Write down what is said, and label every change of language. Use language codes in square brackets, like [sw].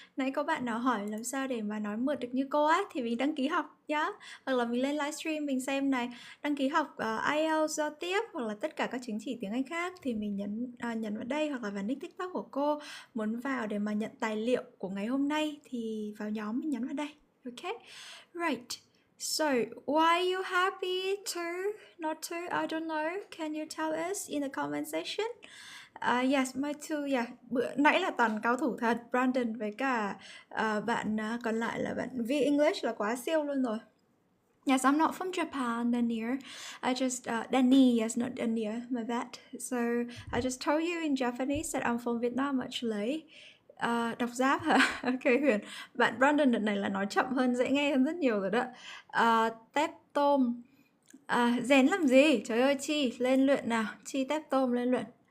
[vi] Nãy có bạn nào hỏi làm sao để mà nói mượt được như cô á, thì mình đăng ký học nhá. Hoặc là mình lên livestream mình xem này, đăng ký học IELTS giao tiếp hoặc là tất cả các chứng chỉ tiếng Anh khác thì mình nhấn vào đây hoặc là vào nick TikTok của cô. Muốn vào để mà nhận tài liệu của ngày hôm nay thì vào nhóm mình nhấn vào đây. [en] Okay, right. So, why are you happy to, not to? I don't know. Can you tell us in the comment section? Yes, my too. Yeah, [vi] bữa nãy là toàn cao thủ thật. Brandon với cả bạn còn lại là bạn V English là quá siêu luôn rồi. [en] Yes, I'm not from Japan, Danier. I just, Danny, yes, not Danier, my bad. So, I just told you in Japanese that I'm from Vietnam actually. [vi] Đọc giáp hả? Ok Huyền. Bạn Brandon đợt này là nói chậm hơn, dễ nghe hơn rất nhiều rồi đó. Tép tôm. Rèn làm gì? Trời ơi Chi, lên luyện nào. Chi tép tôm lên luyện.